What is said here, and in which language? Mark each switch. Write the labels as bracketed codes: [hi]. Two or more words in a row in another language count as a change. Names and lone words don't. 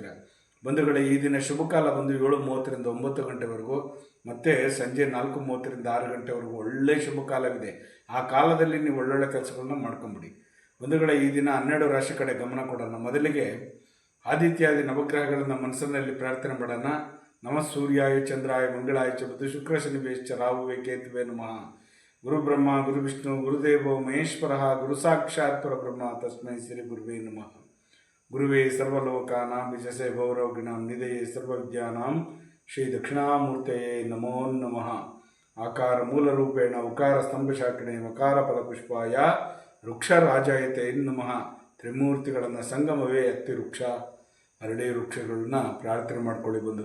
[kn] ಬಂಧುಗಳೇ, ಈ ದಿನ ಶುಭ ಕಾಲ ಬಂದು 7:30ರಿಂದ 9 ಗಂಟೆವರೆಗೂ ಮತ್ತು ಸಂಜೆ 4:30ರಿಂದ 6 ಗಂಟೆವರೆಗೂ ಒಳ್ಳೆಯ ಶುಭ ಕಾಲವಿದೆ. ಆ ಕಾಲದಲ್ಲಿ ನೀವು ಒಳ್ಳೊಳ್ಳೆ ಕೆಲಸಗಳನ್ನ ಮಾಡ್ಕೊಂಬಿಡಿ. ಬಂಧುಗಳೇ, ಈ ದಿನ 12 ರಾಶಿ ಕಡೆ ಗಮನ ಕೊಡೋಣ. ಮೊದಲಿಗೆ ಆದಿತ್ಯಾದಿ ನವಗ್ರಹಗಳನ್ನು ಮನಸ್ಸಿನಲ್ಲಿ ಪ್ರಾರ್ಥನೆ ಮಾಡೋಣ. [sa] ನಮ ಸೂರ್ಯಾಯ ಚಂದ್ರಾಯ ಮಂಗಳಾಯ ಚ ಬುಧ ಶುಕ್ರ ಶನಿ ಬೇಶ್ಚ ರಾಹುವೇ ಕೇತುವೆ ನಮಃ. ಗುರು ಬ್ರಹ್ಮ ಗುರು ವಿಷ್ಣು ಗುರುದೇವೋ ಮಹೇಶ್ವರ ಗುರು ಸಾಕ್ಷಾತ್ ಪರಬ್ರಹ್ಮ ತಸ್ಮೈ ಶ್ರೀ ಗುರುವೇ ನಮಃ. ಗುರುವೇ ಸರ್ವಲೋಕಾನಾಂ ವಿಜಸೆ ಭೌರವಗಿಣಾಂ ನಿಧಯೇ ಸರ್ವವಿದ್ಯಾನಾಂ ಶ್ರೀ ದಕ್ಷಿಣಾಮೂರ್ತಯೇ ನಮೋ ನಮಃ. ಆಕಾರ ಮೂಲರೂಪೇಣ ಉಕಾರ ಸ್ತಂಭಶಾಖಿಣೆ ಮಕಾರ ಫಲಪುಷ್ಪಾಯ ವೃಕ್ಷರಾಜಾಯತೆ ನಮಃ. [kn] ತ್ರಿಮೂರ್ತಿಗಳನ್ನು ಸಂಗಮವೇ ಅತ್ತಿ ವೃಕ್ಷ, ಅರಳಿ ವೃಕ್ಷಗಳನ್ನ ಪ್ರಾರ್ಥನೆ ಮಾಡ್ಕೊಳ್ಳಿ.